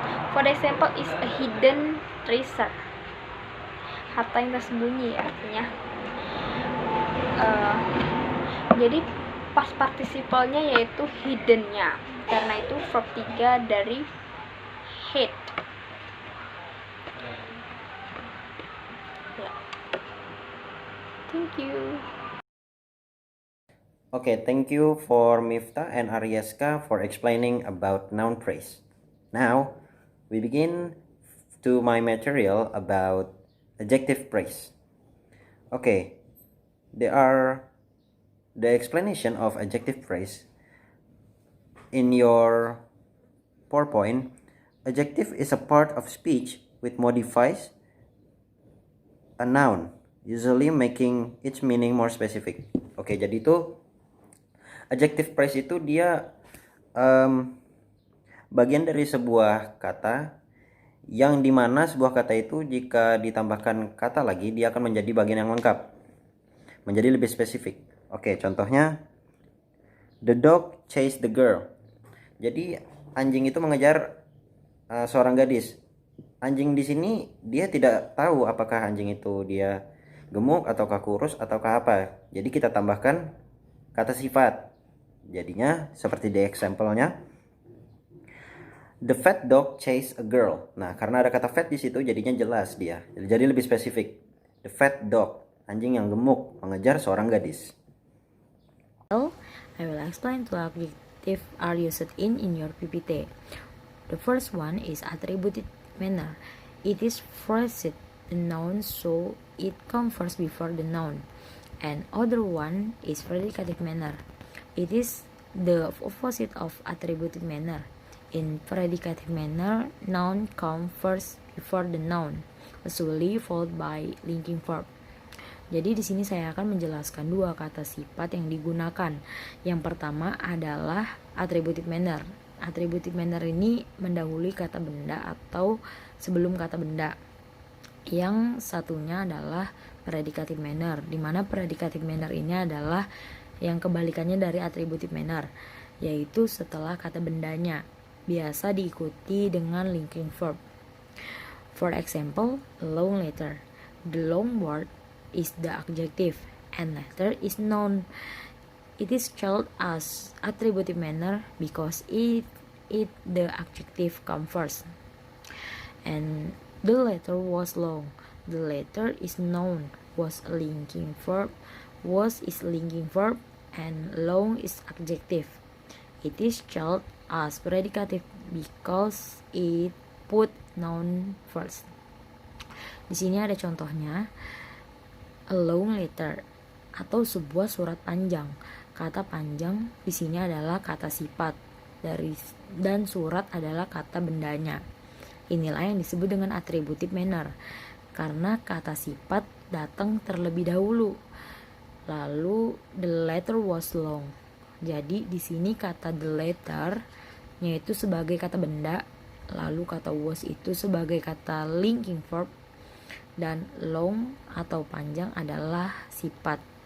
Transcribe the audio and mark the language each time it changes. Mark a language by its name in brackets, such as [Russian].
[English] For example, is a hidden treasure. [Indonesian] Harta yang tersembunyi artinya. Jadi past participle-nya yaitu hidden-nya. Karena itu verb 3 dari hid. [English] Thank you. Okay, thank you for Miftah and Arieska for explaining about noun phrase. Now, we begin to my material about adjective phrase. Okay, there are the explanation of adjective phrase in your PowerPoint. Adjective is a part of speech which modifies a noun, usually making its meaning more specific. [Indonesian] Oke, jadi itu adjective phrase itu dia bagian dari sebuah kata yang dimana sebuah kata itu jika ditambahkan kata lagi dia akan menjadi bagian yang lengkap, menjadi lebih spesifik. Oke, contohnya [English] the dog chased the girl. [Indonesian] Jadi anjing itu mengejar seorang gadis. Anjing di sini dia tidak tahu apakah anjing itu dia gemuk ataukah kurus ataukah apa. Jadi kita tambahkan kata sifat. Jadinya seperti di example-nya, [English] the fat dog chased a girl. [Indonesian] Nah, karena ada kata fat di situ jadinya jelas dia. Jadi lebih spesifik. [English] The fat dog, [Indonesian] anjing yang gemuk mengejar seorang gadis. [English] I will explain two adjectives are used in your PPT. The first one is attributed manner. It is phrased the noun so it comes first before the noun. And other one is predicative manner. It is the opposite of attributive manner. In predicative manner, noun comes first before the noun, usually followed by linking verb. [Indonesian] Jadi di sini saya akan menjelaskan dua kata sifat yang digunakan. Yang pertama adalah attributive manner. Attributive manner ini mendahului kata benda atau sebelum kata benda. Yang satunya adalah predicative manner, di mana predicative manner ini adalah yang kebalikannya dari attributive manner, yaitu setelah kata bendanya, biasa diikuti dengan linking verb. [English] For example, long letter. The long word is the adjective and letter is noun. It is spelled as attributive manner because it the adjective comes first. And the letter was long. The letter is noun. Was a linking verb. Was is linking verb. And long is adjective. It is spelled as predicative because it put noun first. [Indonesian] Di sini ada contohnya, [English] a long letter [Indonesian] atau sebuah surat panjang. Kata panjang di sini adalah kata sifat dan surat adalah kata bendanya. Inilah yang disebut dengan attributive manner karena kata sifat datang terlebih dahulu. Lalu [English] the letter was long. [Indonesian] Jadi di sini kata the letter-nya itu sebagai kata benda, lalu kata was itu sebagai kata linking verb, dan long atau panjang adalah sifat.